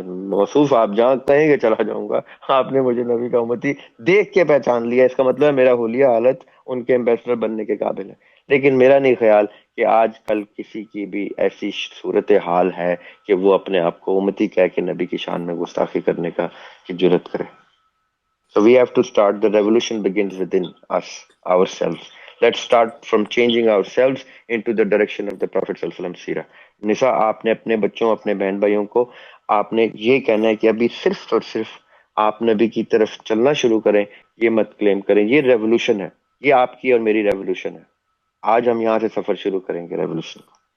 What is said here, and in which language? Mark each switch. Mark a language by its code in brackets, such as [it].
[ur] موصوف آپ جہاں کہیں گے چلا جاؤں گا. آپ نے مجھے نبی کا امتی دیکھ کے پہچان لیا, اس کا مطلب ہے میرا حلیہ حالت ان کے ایمبیسڈر بننے کے قابل ہے. لیکن میرا نہیں خیال کہ آج کل کسی کی بھی ایسی صورت حال ہے کہ وہ اپنے آپ کو امتی کہہ کے نبی کی شان میں گستاخی کرنے کا جرت کرے. [en] So we have to start. The revolution begins within us, ourselves. Let's start from changing ourselves into the direction of the Prophet صلی اللہ علیہ وسلم سیرہ. [ur] نسا, آپ نے اپنے بچوں, اپنے بہن بھائیوں کو آپ نے یہ کہنا ہے کہ ابھی صرف اور صرف آپ نبی کی طرف چلنا شروع کریں. یہ مت کلیم کریں. یہ ریولوشن ہے, یہ آپ کی اور میری ریولوشن ہے. آج ہم یہاں سے سفر شروع کریں گے ریولوشن کو.